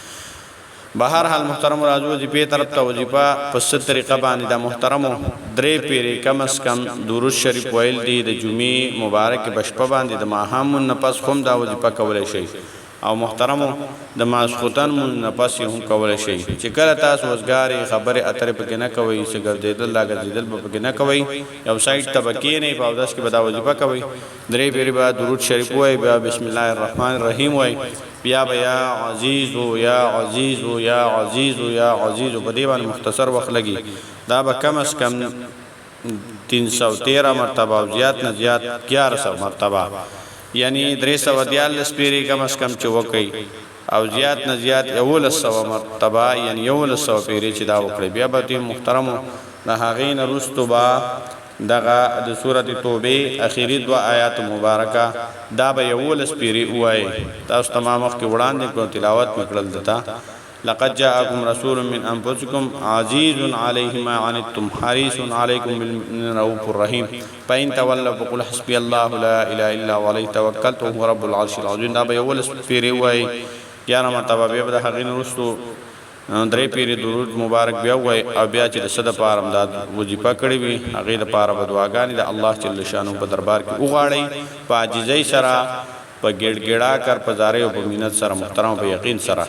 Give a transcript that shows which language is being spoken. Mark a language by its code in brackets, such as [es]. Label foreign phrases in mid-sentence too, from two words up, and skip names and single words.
[ps] بهر حال محترم راځو وظیفې طرف ته. وظیفه په څه طریقه باندې د محترمو درې پیرې کم از کم درود شریف ویل دي د جمعې مبارک په شپه باندې د ماښام نه پس هم دا وظیفه کولی شي او محترمو د ماسخوتن نه پس هم کولی شي چې کله تاسو وزګارې خبرې اترې پکې نه کوئ څه ګرځېدل را ګرځېدل به پکې نه کوئ یو سایډ ته به کښېنئ په اودس کې به دا وظیفه کوئ. درې پیرې به درود شریف ووایئ بیا [ar] بسم الله الرحمن الرحیم [ps] وایئ بیا به [ar] یا عزیزو یا عزیزو یا عزیزو یا عزیزو [ps] په دې باندې مختصر وخت لګي. دا به کم از کم 313 مرتبه او زیات نه زیات 1100 مرتبه یعنی 342 پیری کم از کم چې وکړي او زیات نه زیات 1100 مرتبه یعنی 1100 پیری چې دا وکړي. بیا به محترمو د هغې نه وروستو به دغه د سورة توبه اخیری دو آیات مبارکه دا به 11 پیری ووایي. تاسو ته ما مخکې وړاندې کړو تلاوت مې کړل دته. [ar] لقد جاءكم رسول من انفسكم عزيز عليه ما عنتم حريص عليكم بالمؤمنين رؤوف رحيم فإن تولوا فقل حسبي الله لا إله إلا هو عليه توكلت وهو رب العرش العظيم. [ps] دا به یولس پیری وایي 11 مرتبه. بیا به د هغې نه وروستو درې پیری درود مبارک بیا وایي او بیا چې د څه دپاره همدا وظیفه کړې وي هغې دپاره به دعاګانې د [ar] الله جل شانه [ps] په دربار کې وغواړئ په عاجزۍ سره په ګډ کر په زارۍ او په مینت سره محترم په یقین سره.